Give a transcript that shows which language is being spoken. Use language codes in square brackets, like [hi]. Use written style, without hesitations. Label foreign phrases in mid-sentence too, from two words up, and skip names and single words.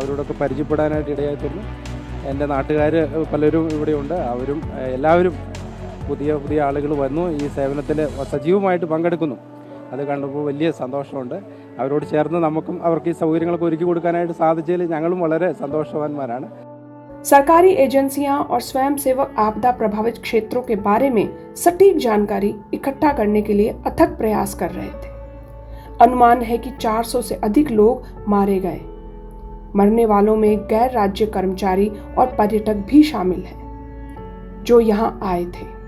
[ml] അവരോടൊക്കെ പരിചയപ്പെടാനായിട്ട് ഇടയായിത്തീർന്നു. എൻ്റെ നാട്ടുകാർ പലരും ഇവിടെയുണ്ട്. അവരും എല്ലാവരും പുതിയ ആളുകൾ വന്നു ഈ സേവനത്തിൽ സജീവമായിട്ട് പങ്കെടുക്കുന്നു. അത് കണ്ടപ്പോൾ വലിയ സന്തോഷമുണ്ട്. അവരോട് ചേർന്ന് നമുക്കും അവർക്ക് ഈ സൗകര്യങ്ങളൊക്കെ ഒരുക്കി കൊടുക്കാനായിട്ട് സാധിച്ചതിൽ ഞങ്ങളും വളരെ സന്തോഷവാന്മാരാണ്. [hi] सरकारी एजेंसियां और स्वयंसेवक आपदा प्रभावित क्षेत्रों के बारे में सटीक जानकारी इकट्ठा करने के लिए अथक प्रयास कर रहे थे. अनुमान है कि 400 से अधिक लोग मारे गए. मरने वालों में गैर राज्य कर्मचारी और पर्यटक भी शामिल हैं, जो यहाँ आए थे.